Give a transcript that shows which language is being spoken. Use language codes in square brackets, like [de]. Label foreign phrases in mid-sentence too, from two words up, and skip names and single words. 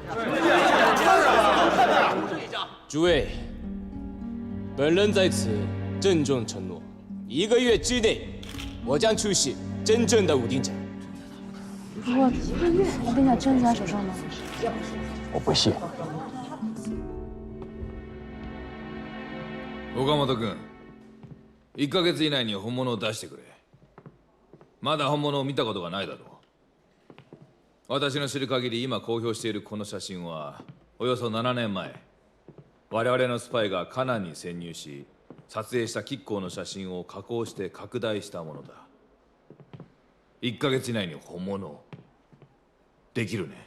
[zh] 诸位，本人在此郑重承诺，1个月之内，我将出示真正的武丁甲。不过1个月，武丁甲真的在手上吗？我不信。 [ja] 岡本君、1ヶ月以内に本物を出してくれ。まだ本物を見たことがないだろう。私の知る限り今公表しているこの写真はおよそ7年前我々のスパイがカナンに潜入し撮影した吉行の写真を加工して拡大したものだ。1ヶ月以内に本物できるね。